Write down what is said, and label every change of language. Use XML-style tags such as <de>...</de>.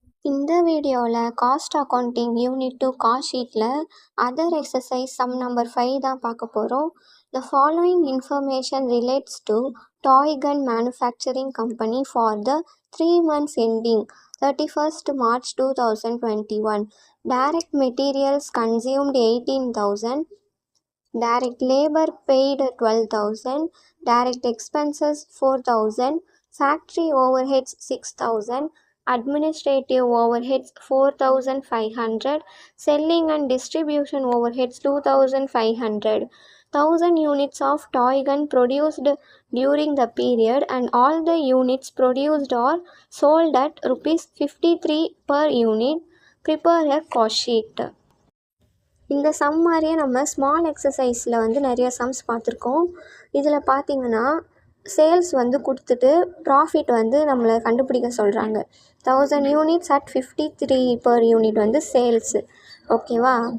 <ta>இந்த வீடியோவில் cost accounting unit 2 cost ஷீட்டில் அதர் எக்ஸசைஸ் சம் நம்பர் 5 தான் பார்க்க போகிறோம்.</ta> <en>The following information relates to toy gun manufacturing company for the 3 months ending 31st March 2021. Direct materials consumed 18,000, direct labor paid 12,000, direct expenses 4,000, factory overheads 6,000, administrative overheads 4,500, selling and distribution overheads 2,500. 1,000 units of toy gun produced during the period and all the units produced or sold at ₹53 per unit. Prepare a cost sheet.</en> <ta>இந்த some மாதிரியே நம்ம small எக்ஸசைஸில் நிறைய sums பார்த்துருக்கோம். இதில் பார்த்தீங்கன்னா sales கொடுத்துட்டு profit நம்மளை கண்டுபிடிக்க சொல்கிறாங்க. 1000 units at 53 per unit sales. ஓகேவா?</ta>